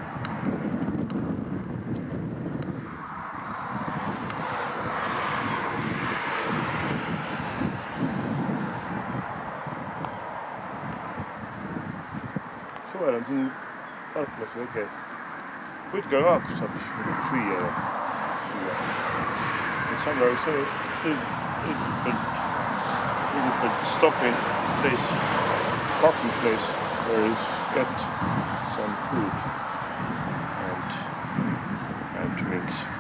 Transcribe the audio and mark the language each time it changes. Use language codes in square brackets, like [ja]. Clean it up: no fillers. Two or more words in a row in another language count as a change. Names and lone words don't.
[et] Suvel on siin parklas väike putka ka, kus saab süüa ja [en] somewhere see stopping place, parking place where you get some food and drinks.